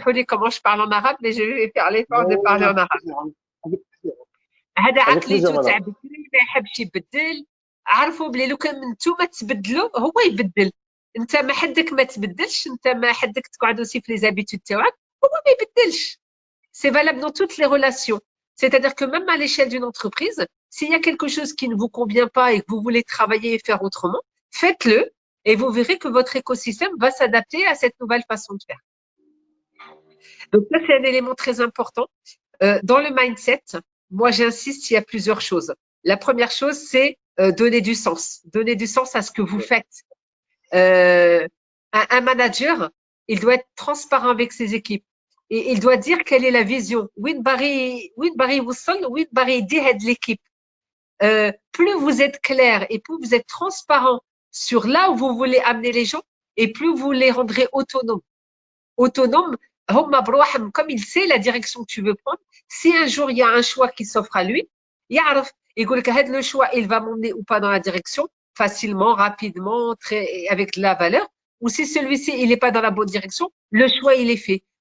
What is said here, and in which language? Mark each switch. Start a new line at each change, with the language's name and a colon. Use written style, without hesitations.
French: Comment je parle en arabe, mais je vais faire l'effort de parler en arabe.
Arabic: هذا عقليته تاع بكري ما يحبش يبدل. عرفوا بلي لو كان نتوما تبدلوا هو يبدل. انت ما حدك ما تبدلش، انت ما حدك تقعد
French: aussi
Arabic: في
French: les habitudes
Arabic: تاعك، هو ما يبدلش.
French: C'est valable dans toutes les relations. C'est-à-dire que même à l'échelle d'une entreprise, s'il y a quelque chose qui ne vous convient pas et que vous voulez travailler et faire autrement, faites-le et vous verrez que votre écosystème va s'adapter à cette nouvelle façon de faire. Donc ça, c'est un élément très important. Dans le mindset, moi, j'insiste, il y a plusieurs choses. La première chose, c'est donner du sens. Donner du sens à ce que vous faites. Un manager, il doit être transparent avec ses équipes. et il doit dire quelle est la vision.
Arabic: وين باغي يوصل وين باغي يدي هاد l'équipe.
French: Plus vous êtes clair et plus vous êtes transparent sur là où vous voulez amener les gens, et plus vous les rendrez autonomes. Autonomes, comme il sait la direction que tu veux prendre, si un jour il y a un choix qui s'offre à lui,
Arabic: يعرف يقول لك هذا
French: le choix il va m'emmener ou pas dans la direction, facilement, rapidement, avec de la valeur, ou si celui-ci il n'est pas dans la bonne direction, le choix il est fait.